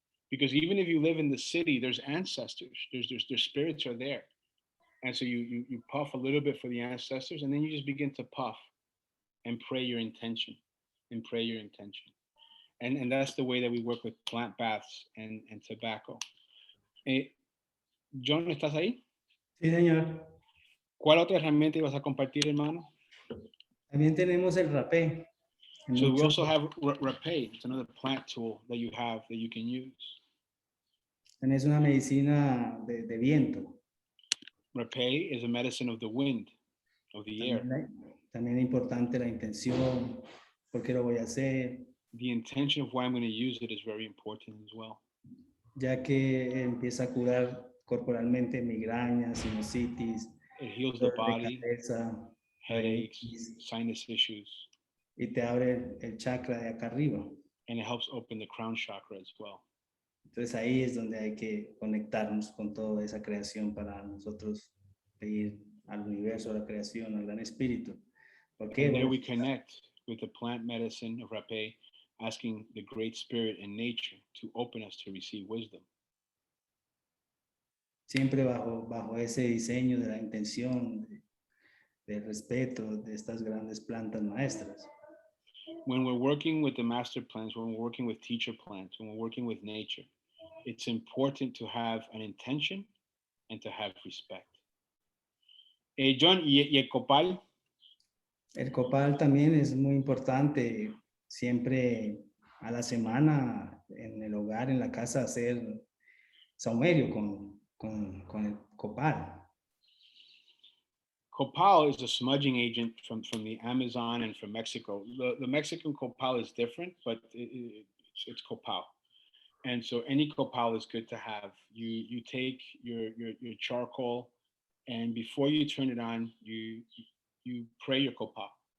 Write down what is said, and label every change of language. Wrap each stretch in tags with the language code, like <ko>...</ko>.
<en>Because even if you live in the city, there's ancestors, their spirits are there. And so you puff a little bit for the ancestors, and then you just begin to puff and pray your intention and pray your intention. And that's the way that we work with plant baths and tobacco.</en> <es>Eh, John, ¿estás ahí? Sí, señor. ¿Cuál otra herramienta ibas a compartir, hermano? También tenemos el rapé.</es> <en>So we also have rapé. It's another plant tool that you have that you can use.</en> <es>Es una medicina de viento.</es> <en>Rapé is a medicine of the wind, of the air.</en> <es>También es importante la intención, por qué lo voy a hacer.</es> <en>The intention of why I'm going to use it is very important as well.</en> <es>Ya que empieza a curar corporalmente migrañas, sinusitis,</es> <en>It heals the body,</en> <es>cabeza,</es> <en>headaches, sinus issues.</en> <es>Y te abre el chakra de acá arriba.</es> <en>And it helps open the crown chakra as well.</en> <es>Entonces ahí es donde hay que conectarnos con toda esa creación para nosotros pedir al universo, a la creación, al gran espíritu. Porque</es> <en>and there we connect with the plant medicine of rapé, asking the great spirit in nature to open us to receive wisdom.</en> <es>Siempre bajo ese diseño de la intención, del respeto de estas grandes plantas maestras.</es> <en>When we're working with the master plants, when we're working with teacher plants, when we're working with nature, it's important to have an intention and to have respect.</en> <es>John, ¿y el copal? El copal también es muy importante. Siempre a la semana en el hogar, en la casa, hacer saumerio con el copal.</es> <en>Copal is a smudging agent from the Amazon and from Mexico. The Mexican copal is different, but it's copal. And so any copal is good to have. You take your charcoal, and before you turn it on, you pray your copal.</en>